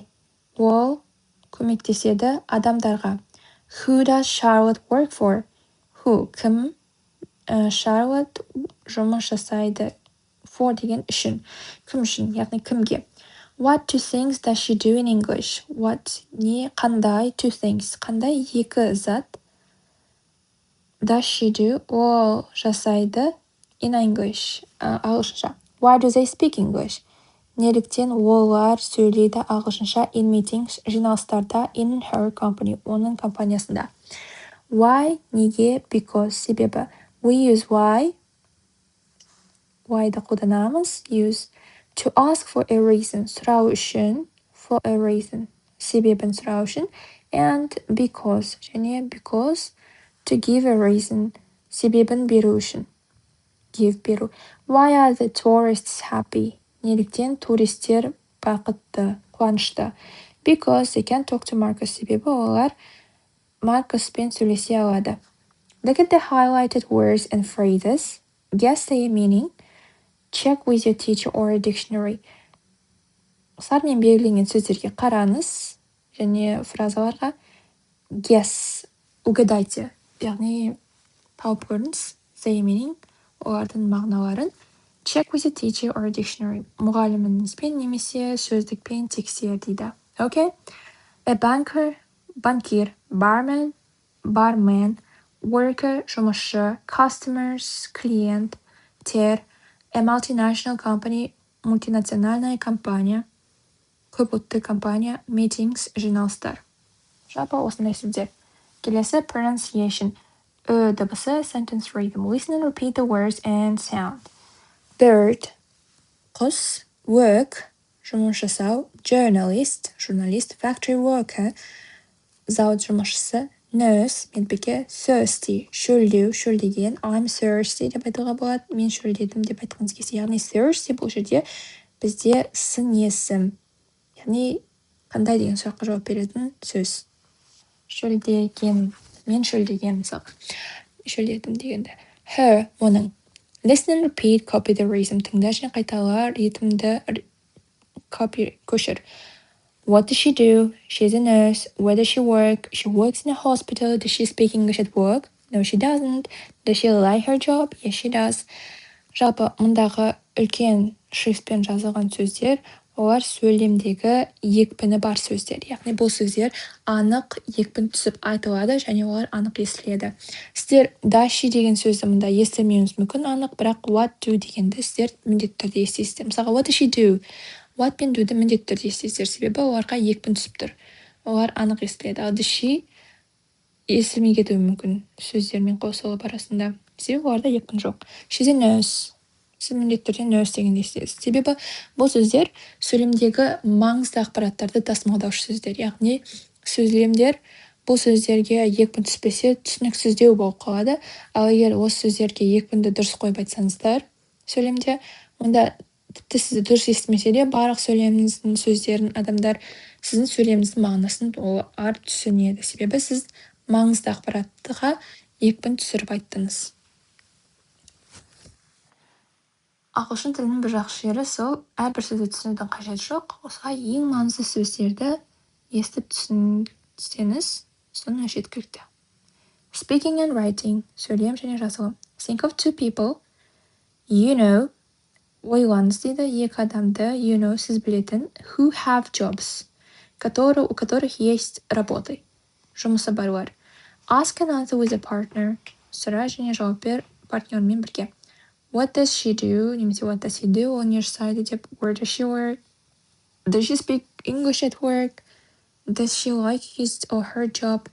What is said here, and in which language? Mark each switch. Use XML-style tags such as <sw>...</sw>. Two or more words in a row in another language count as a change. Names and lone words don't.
<kk>Ол көмектеседі адамдарға.</kk> <en>Who does Charlotte work for? Who?</en> <kk>Кім? Charlotte жұмыс жасайды. For деген үшін. Кім үшін? Яғни кімге?</kk> <en>What two things does she do in English? What?</en> <kk>Не? Қандай?</kk> <en>Two things.</en> <kk>Қандай екі зат?</kk> <en>Does she do?</en> <kk>Ол жасайды</kk> <en>in English. Ағылшынша. Why do they speak English?</en> <kk>Неліктен олар сөйлейді ағылшынша</kk> <en>in meetings,</en> <kk>жиналыстарда</kk> <en>in her company,</en> <kk>оның компаниясында.</kk> <en>Why? Неге? Because. Себебі. We use why.</en> <kk>Why'ды қолданамыз.</kk> <en>Use. To ask for a reason.</en> <kk>Сұрау үшін.</kk> <en>For a reason.</en> <kk>Себебін сұрау үшін.</kk> <en>And because. Және because. To give a reason.</en> <kk>Себебін беру үшін. Give беру.</kk> <en>Why are the tourists happy?</en> <kk>Неліктен туристер бақытты, қуанышты?</kk> <en>Because they can talk to Marcus.</en> <kk>Себебі олар Маркуспен сөйлесе алады.</kk> <en>Look at the highlighted words and phrases. Guess their meaning. Check with your teacher or a dictionary.</en> <kk>Сармен белгіленген сөздерге қараңыз және фразаларға guess, угадайте. Яғни тауып көріңіз.</kk> <en>Their meaning,</en> <kk>олардың мағыналарын.</kk> <en>Check with your teacher or a dictionary.</en> <kk>Мұғаліміңізбен немесе сөздікпен тексер дейді.</kk> <en>Okay? A banker, банкир. Barman, barman. Worker, жұмысшы. Customers,</en> <kk>клиент. Тер.</kk> <en>A multinational company,</en> <ru>мультинациональная компания.</ru> <kk>Көпұлтты компания. Meetings, жиналыстар. Жалпы осындай сөздер. Келесі pronunciation. Дыбысы,</kk> <en>sentence rhythm. Listen and repeat the words and sound. Bird,</en> <kk>құс. Work, жұмыс жасау.</kk> <en>Journalist, журналист. Factory worker,</en> <kk>зауыт жұмысшысы. Nurse, медбике. Thirsty, шөлдеу, шөлдеген.</kk> <en>I'm thirsty</en> <kk>деп айтуға болады. Мен шөлдедім деп айтқыңыз келсе. Яғни thirsty бұл жерде бізде сын есім. Яғни қандай деген сұраққа жауап беретін сөз. Шөлдеген. Мен шөлдеген мысалға. Шөлдедім дегенде. Her, оның.</kk> <en>Listen and repeat, copy the rhythm.</en> <kk>Тыңда және қайтала ритмді copy, көшір.</kk> <en>What does she do? She's a nurse. Where does she work? She works in a hospital. Does she speak English at work? No, she doesn't. Does she like her job? Yes, she does.</en> <kk>Жалпы мұндағы үлкен шрифтпен жазылған сөздер, олар сөйлемдегі екпіні бар сөздер. Яғни бұл сөздер анық екпін түсіп айтылады және олар анық естіледі. Сіздер</kk> <en>does she</en> <kk>деген сөзді мұнда естімеуіңіз мүмкін анық, бірақ</kk> <en>what do</en> <kk>дегенді сіздер міндетті түрде естисіздер. Мысалға</kk> <en>what does she do?</en> <kk>What пен do'ды міндетті түрде естисіздер, себебі оларға екпін түсіп тұр. Олар анық естіледі. Ал</kk> <en>does she</en> <kk>естілмей кетуі мүмкін сөздермен қосылып арасында. Себебі оларда екпін жоқ. She's a nurse. Сіз міндетті түрде nurse дегенді естисіз. Себебі бұл сөздер сөйлемдегі маңызды ақпараттарды тасымалдаушы сөздер. Яғни сөйлемдер бұл сөздерге екпін түспесе түсініксіздеу болып қалады. Ал егер осы сөздерге екпінді дұрыс қойып айтсаңыздар сөйлемде, онда тіпті сізді дұрыс естімесе де барлық сөйлеміңіздің сөздерін адамдар сіздің сөйлеміңіздің мағынасын олар түсінеді. Себебі сіз маңызды ақпараттыға екпін түсіріп айттыңыз. Ағылшын тілінің бір жақсы жері сол, әрбір сөзді түсінудің қажеті жоқ. Осыға ең маңызды сөздерді естіп түсінсеңіз, соны жеткілікті.</kk> <en>Speaking and writing,</en> <kk>сөйлем және жазылым.</kk> <en>Think of two people, you know,</en> <kk>ойлаңыз дейді, екі адамды,</kk> <en>you know,</en> <kk>сіз білетін,</kk> <en>who have jobs,</en> <ru>у которых есть работы,</ru> <kk>жұмысы барлар.</kk> <en>Ask and answer with a partner.</en> <kk>Сұра және жауап бер партнермен бірге.</kk> <en>What does she do? Немесе what does he do?</en> <kk>Ол не жасайды деп.</kk> <en>Where does she work? Does she speak English at work? Does she like his or her job?</en>